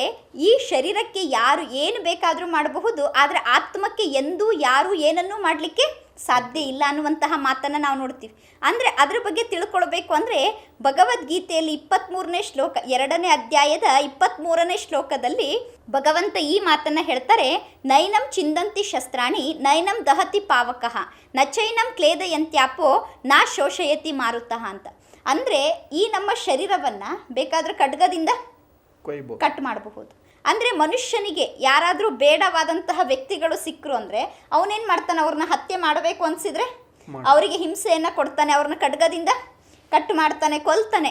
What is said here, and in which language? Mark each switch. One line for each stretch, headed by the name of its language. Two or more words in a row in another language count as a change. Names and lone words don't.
Kannada: ಈ ಶರೀರಕ್ಕೆ ಯಾರು ಏನು ಬೇಕಾದರೂ ಮಾಡಬಹುದು, ಆದರೆ ಆತ್ಮಕ್ಕೆ ಎಂದೂ ಯಾರು ಏನನ್ನೂ ಮಾಡಲಿಕ್ಕೆ ಸಾಧ್ಯ ಇಲ್ಲ ಅನ್ನುವಂತಹ ಮಾತನ್ನು ನಾವು ನೋಡ್ತೀವಿ. ಅಂದರೆ ಅದರ ಬಗ್ಗೆ ತಿಳ್ಕೊಳ್ಬೇಕು ಅಂದರೆ ಭಗವದ್ಗೀತೆಯಲ್ಲಿ 23ನೇ ಶ್ಲೋಕ, 2ನೇ ಅಧ್ಯಾಯದ 23ನೇ ಶ್ಲೋಕದಲ್ಲಿ ಭಗವಂತ ಈ ಮಾತನ್ನು ಹೇಳ್ತಾರೆ,
Sanskrit: ನೈನಂ ಚಿಂದಂತಿ ಶಸ್ತ್ರಾಣಿ ನೈನಂ ದಹತಿ ಪಾವಕಃ ನಚೈನಂ ಕ್ಲೇದಯಂತ್ಯಾಪೋ ನಾ ಶೋಷಯತಿ ಮಾರುತಃ ಅಂತ.
Kannada: ಅಂದರೆ ಈ ನಮ್ಮ ಶರೀರವನ್ನು ಬೇಕಾದರೆ ಖಡ್ಗದಿಂದ ಕಟ್ ಮಾಡಬಹುದು. ಅಂದರೆ ಮನುಷ್ಯನಿಗೆ ಯಾರಾದರೂ ಬೇಡವಾದಂತಹ ವ್ಯಕ್ತಿಗಳು ಸಿಕ್ಕರು ಅಂದರೆ ಅವನೇನು ಮಾಡ್ತಾನೆ, ಅವ್ರನ್ನ ಹತ್ಯೆ ಮಾಡಬೇಕು ಅನಿಸಿದರೆ ಅವರಿಗೆ ಹಿಂಸೆಯನ್ನು ಕೊಡ್ತಾನೆ, ಅವ್ರನ್ನ ಖಡ್ಗದಿಂದ ಕಟ್ ಮಾಡ್ತಾನೆ, ಕೊಲ್ತಾನೆ.